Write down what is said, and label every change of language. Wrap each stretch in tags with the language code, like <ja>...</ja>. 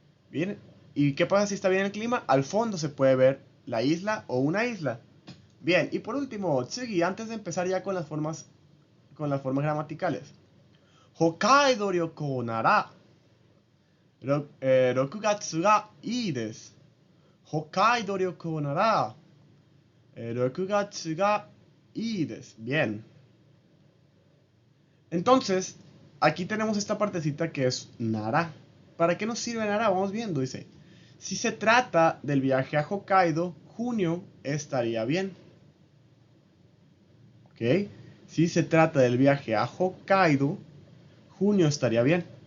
<es>Bien, ¿y qué pasa si está bien el clima? Al fondo se puede ver la isla o una isla. Bien, y por último, Tsugi, antes de empezar ya con las formas gramaticales.</es> <ja>Hokkaido ryoko nara 6月がいいです。北海道旅行なら6月がいいです。</ja> <es>Bien. Entonces, aquí tenemos esta partecita que es nara. ¿Para qué nos sirve nara? Vamos viendo, dice. Si se trata del viaje a Hokkaido, junio estaría bien. ¿Ok? Si se trata del viaje a Hokkaido, junio estaría bien.</es>